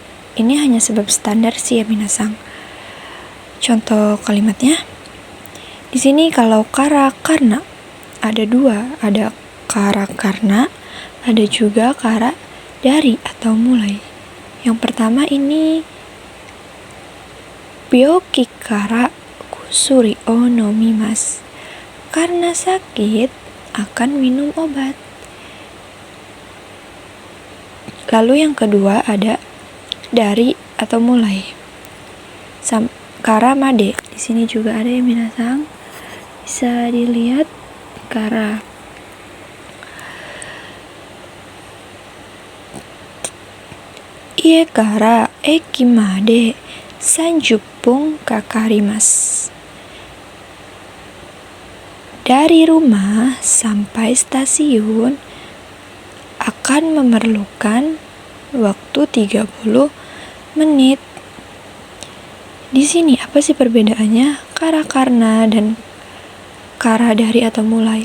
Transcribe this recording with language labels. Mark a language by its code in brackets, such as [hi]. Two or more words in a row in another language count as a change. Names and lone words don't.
[id] Ini hanya sebab standar sih ya minasang. Contoh kalimatnya. Di sini kalau kara karna ada dua, ada kara karna, ada juga kara dari atau mulai. Yang pertama ini [ja] 病気から薬を飲みます. [id] Karena sakit akan minum obat. Lalu yang kedua ada dari atau mulai. [ja] からまで. [id] Di sini juga ada ya minasang. Bisa dilihat kara. [ja] 家から駅まで30分かかります. [id] Dari rumah sampai stasiun akan memerlukan waktu 30 menit. Di sini apa sih perbedaannya? Kara karna dan kara dari atau mulai.